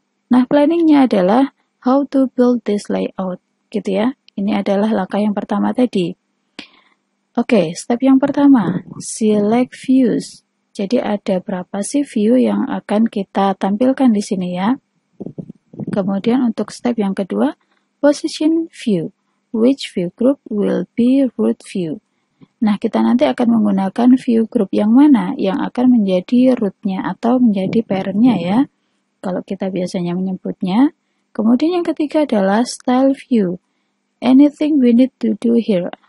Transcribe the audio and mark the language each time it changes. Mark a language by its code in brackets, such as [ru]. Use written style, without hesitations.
[id] Nah, planningnya adalah [en] how to build this layout [id] gitu ya. Ini adalah langkah yang pertama tadi. Oke, step yang pertama, select views. Jadi ada berapa sih view yang akan kita tampilkan di sini ya. Kemudian untuk step yang kedua, position view. [en] Which view group will be root view? [id] Nah, kita nanti akan menggunakan view group yang mana yang akan menjadi rootnya atau menjadi parent-nya ya. Kalau kita biasanya menyebutnya. Kemudian yang ketiga adalah style view. [en] Anything we need to do here.